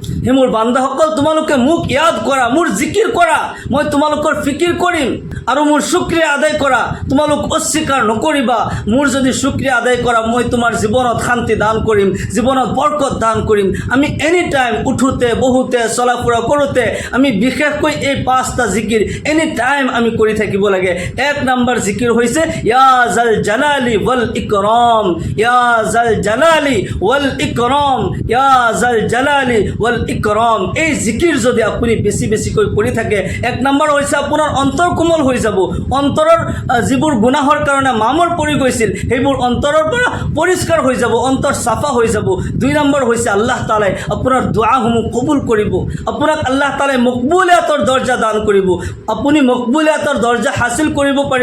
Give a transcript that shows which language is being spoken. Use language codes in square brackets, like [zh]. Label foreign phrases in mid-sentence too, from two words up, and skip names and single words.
[as] হে মোৰ বান্দাসকল, তোমালোকে মোক ইয়াদ কৰা, মোৰ জিকিৰ কৰা, মই তোমালোকৰ ফিকিৰ কৰিম, আৰু মোৰ শুক্ৰিয়া আদায় কৰা, তোমালোক অস্বীকাৰ নকৰিবা। মোৰ যদি শুক্ৰিয়া আদায় কৰা, মই তোমাৰ জীৱনত শান্তি দান কৰিম, জীৱনত বৰকত দান কৰিম। আমি [en] any time [as] উঠোতে বহুতে চলা ফুৰা কৰোঁতে আমি বিশেষকৈ এই 5টা জিকিৰ [en] any time [as] আমি কৰি থাকিব লাগে। 1 নম্বৰ জিকিৰ হৈছে [ar] يا ذا الجلال والإكرام, يا ذا الجلال والإكرام, يا ذا الجلال والإكرام. [as] এই জিকিৰ যদি আপুনি বেছি বেছিকৈ কৰি থাকে, 1 নম্বৰ হৈছে আপোনাৰ অন্তৰ কোমল হৈ যাব। অন্তৰৰ যিবোৰ গুনাহৰ কাৰণে মামৰ পৰি গৈছিল সেইবোৰ অন্তৰৰ পৰা পৰিষ্কাৰ হৈ যাব, অন্তৰ চাফা হৈ যাব। 2 নম্বৰ হৈছে আল্লাহ তাআলাই আপোনাৰ দুআসমূহ কবুল কৰিব, আপোনাক আল্লাহ তাআলাই মকবুলিয়াতৰ দৰ্জা দান কৰিব, আপুনি মকবুলিয়াতৰ দৰ্জা হাসিল কৰিব পাৰিব।